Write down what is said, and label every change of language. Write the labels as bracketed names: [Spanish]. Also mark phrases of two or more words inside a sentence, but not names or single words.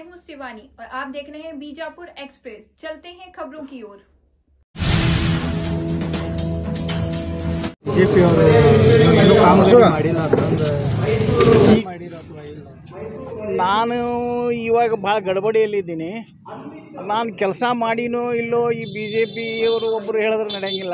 [Hindi] शिवानी और आप देख रहे हैं बीजापुर एक्सप्रेस। चलते हैं खबरों की ओर। [Kannada] ಬಿಜೆಪಿ ಅವರು ಇನ್ನೂ ಕಾಮಗಾರಿ ಮಾಡಿಲ್ಲ ಅಂತಂದು ಮಾಡಿರೋ ಅಥವಾ ಇಲ್ಲ? ನಾನು ಇವಾಗ ಭಾಳ ಗಡಬಡಿಯಲ್ಲಿದ್ದೀನಿ. ನಾನು ಕೆಲಸ ಮಾಡಿನೋ ಇಲ್ಲೋ ಈ ಬಿ ಜೆ ಪಿಯವರು ಒಬ್ಬರು ಹೇಳಿದ್ರೆ ನಡೆಯಂಗಿಲ್ಲ.